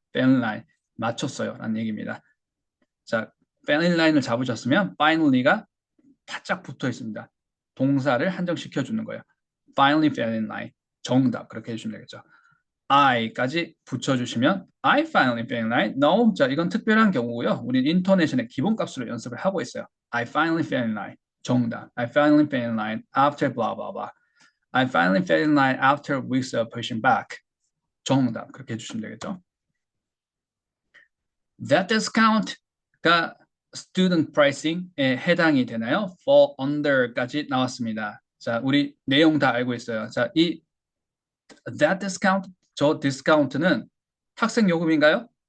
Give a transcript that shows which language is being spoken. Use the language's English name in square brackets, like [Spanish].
[Korean] fell in line 맞췄어요 라는 얘기입니다. 자, fell in line을 잡으셨으면 finally가 바짝 붙어 있습니다. 동사를 한정시켜 주는 거예요. finally fell in line 정답 그렇게 해주시면 되겠죠. I까지 붙여주시면 [English] I finally fell in line. [Korean] No, 자 이건 특별한 경우고요. 우리 인토네이션의 기본값으로 연습을 하고 있어요. [English] I finally fell in line 정답. I finally fell in line after blah blah blah. I finally fell in line after weeks of pushing back. [Korean] 정답 그렇게 해주시면 되겠죠. [English] That discount가 student pricing에 [Korean] 해당이 되나요? fall under까지 나왔습니다. 자, 우리 내용 다 알고 있어요. 자, 이 that discount, 저 디스카운트는 학생 요금인가요?